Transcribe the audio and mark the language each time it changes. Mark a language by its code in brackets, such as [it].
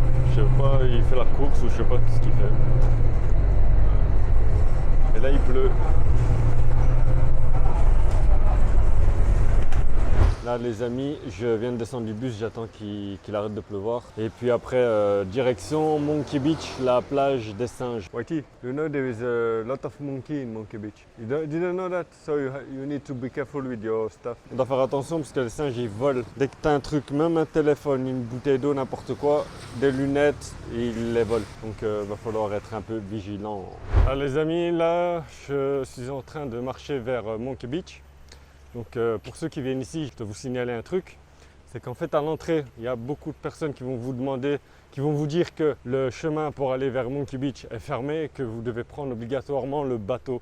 [fr] Je sais pas, il fait la course ou je sais pas ce qu'il fait. Et là, il pleut. Là les amis, je viens de descendre du bus, j'attends qu'il arrête de pleuvoir. Et puis après, direction Monkey Beach, la plage des singes. [en] Whitey, you know there is a lot of monkey in Monkey Beach. You didn't know that? So you need to be careful with your stuff. [fr] On doit faire attention parce que les singes ils volent. Dès que tu as un truc, même un téléphone, une bouteille d'eau, n'importe quoi, des lunettes, ils les volent. Donc va falloir être un peu vigilant. Alors les amis, là je suis en train de marcher vers Monkey Beach. Donc pour ceux qui viennent ici, je dois vous signaler un truc, c'est qu'en fait à l'entrée, il y a beaucoup de personnes qui vont vous demander, qui vont vous dire que le chemin pour aller vers Monkey Beach est fermé et que vous devez prendre obligatoirement le bateau.